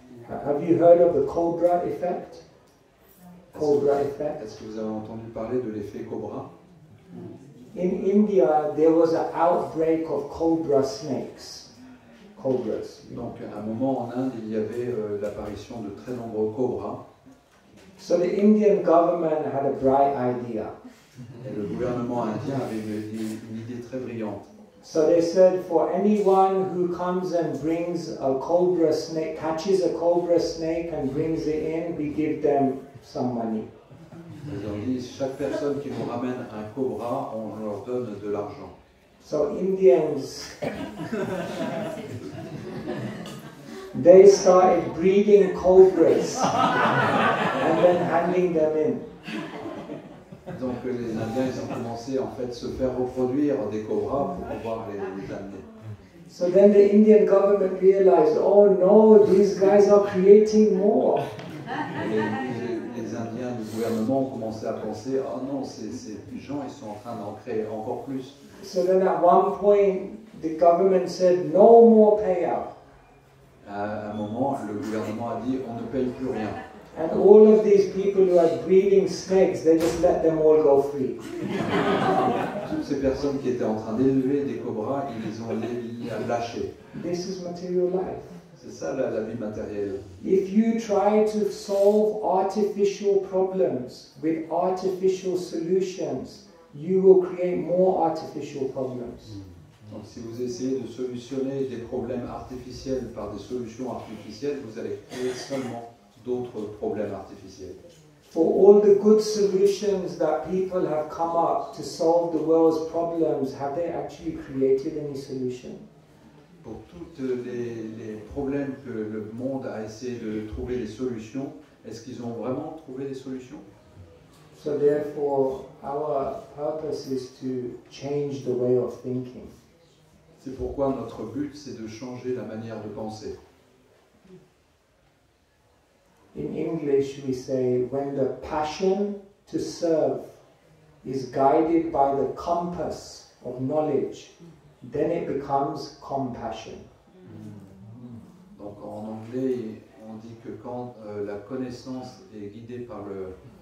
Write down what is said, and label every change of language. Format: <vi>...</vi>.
<en>Have you heard of the Cobra effect? Cobra effect.</en> <fr>Est-ce que vous avez entendu parler de l'effet Cobra?</fr> <en>In India, there was an outbreak of cobra snakes. Cobras.</en> <fr>Donc, à un moment en Inde, il y avait l'apparition de très nombreux cobras.</fr> <en>So the Indian government had a bright idea.</en> <fr>Et le gouvernement indien avait une idée très brillante.</fr> <en>So they said, for anyone who comes and brings a cobra snake, catches a cobra snake and brings it in, we give them some money.</en> <fr>Ils ont dit, chaque personne qui nous ramène un cobra, on leur donne de l'argent.</fr> <en>So Indians, they started breeding cobras and then handing them in.</en> <fr>Donc les Indiens, ils ont commencé en fait se faire reproduire des cobras pour pouvoir les amener.</fr> <en>So then the Indian government realized, oh no, these guys are creating more.</en> <fr>Les Indiens du gouvernement ont commencé à penser, oh non, ces gens, ils sont en train d'en créer encore plus.</fr> <en>So then at one point, the government said, no more payout.</en> <fr>À un moment, le gouvernement a dit, on ne paye plus rien.</fr> <en>And all of these people who are breeding snakes, they just let them all go free.</en> <fr>Toutes ces personnes qui étaient en train d'élever des cobras, ils les ont lâchés.</fr> <en>This is material life.</en> <fr>C'est ça la vie matérielle.</fr> <en>If you try to solve artificial problems with artificial solutions, you will create more artificial problems.</en> <fr>Donc si vous essayez de solutionner des problèmes artificiels par des solutions artificielles, vous allez créer seulement d'autres problèmes artificiels.</fr> <en>For all the good solutions that people have come up to solve the world's problems, have they actually created any solution?</en> <fr>Pour tous les problèmes que le monde a essayé de trouver des solutions, est-ce qu'ils ont vraiment trouvé des solutions?</fr> <en>So therefore, our purpose is to change the way of thinking.</en> <fr>C'est pourquoi notre but, c'est de changer la manière de penser.</fr> <en>In English, we say, when the passion to serve is guided by the compass of knowledge, then it becomes compassion.</en> <fr>Donc en anglais, on dit que quand la connaissance est guidée par le...</fr>